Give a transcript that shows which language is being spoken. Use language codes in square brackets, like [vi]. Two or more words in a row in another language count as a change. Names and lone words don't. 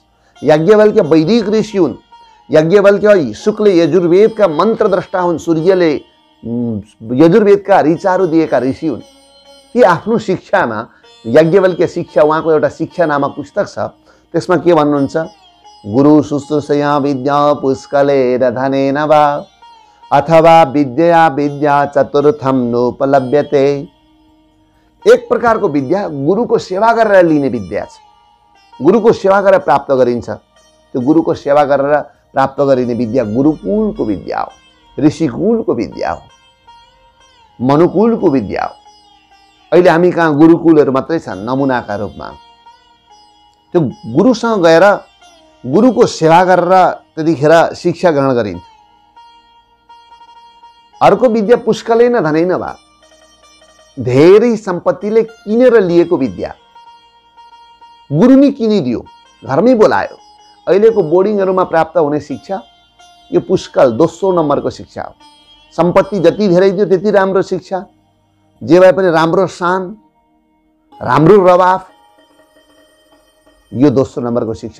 [ne] याज्ञवल्क्य वैदिक ऋषि हुन्। याज्ञवल्क्य शुक्ल यजुर्वेदका मन्त्रद्रष्टा हुन्। सूर्यले यजुर्वेदका ऋचाहरू दिएका ऋषि हुन्। ती आफ्नो शिक्षामा याज्ञवल्क्य शिक्षा, उहाँको एउटा शिक्षा नामक पुस्तक छ, त्यसमा के भन्नुहुन्छ, [sa] गुरु शुश्रूषया विद्या पुष्कलेन धनेन वा अथवा विद्या विद्या चतुर्थम नोपलभ्यते। [ne] एक प्रकारको विद्या गुरुको सेवा गरेर लिने विद्या छ। गुरुको सेवा गरेर प्राप्त गरिन्छ। त्यो गुरुको सेवा गरेर प्राप्त गरिने विद्या गुरुकुलको विद्या हो, ऋषिकुलको विद्या हो, मनुकुलको विद्या हो। अहिले हामी कहाँ गुरुकुलहरू मात्रै छन् नमुनाका रूपमा। त्यो गुरुसँग गएर गुरुको सेवा गरेर त्यतिखेर शिक्षा ग्रहण गरिन्छ। अर्को [sa] विद्या पुष्कलेन धनेन वा, [ne] धेरै सम्पत्तिले किनेर लिएको विद्या। गुरु नै किनिदियो, घरमै बोलायो। अहिलेको बोर्डिङहरूमा प्राप्त हुने शिक्षा यो पुष्कल दोस्रो नम्बरको शिक्षा हो। सम्पत्ति जति धेरै दियो त्यति राम्रो शिक्षा, जे भए पनि राम्रो शान, राम्रो रवाफ, यो दोस्रो नम्बरको शिक्षा।